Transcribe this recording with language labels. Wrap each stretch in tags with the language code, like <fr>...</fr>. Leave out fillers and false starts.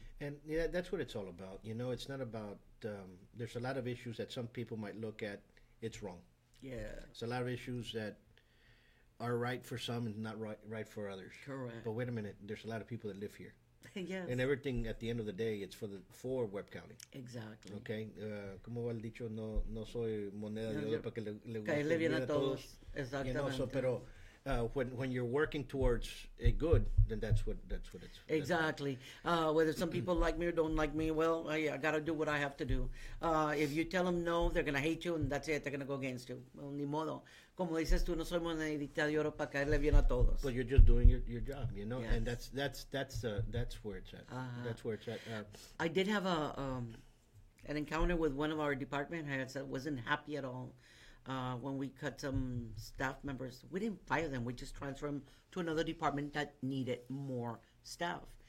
<en>And yeah, that's what it's all about. It's not about, there's a lot of issues that some people might look at, it's wrong. Yeah. It's a lot of issues that are right for some and not right for others. Correct. But wait a minute, there's a lot of people that live here. Yes. And everything at the end of the day, it's for Webb County. Exactly. Okay.</en> <es>Como va el dicho, no soy moneda de oro para que le caerle bien a todos. Exactamente.</es> <en>Pero when you're working towards a good, then that's what it's. Exactly. Whether some people like me or don't like me, well, I got to do what I have to do. If you tell them no, they're going to hate you, and that's it. They're going to go against you. Well,</en> <es>ni modo. Como dices tú, no soy monedita de oro para caerle bien a todos.</es> <en>But you're just doing your job, yes. And that's where it's at. That's where it's at. I did have an encounter with one of our department heads that wasn't happy at all. When we cut some staff members, we didn't fire them. We just transferred them to another department that needed more staff.</en>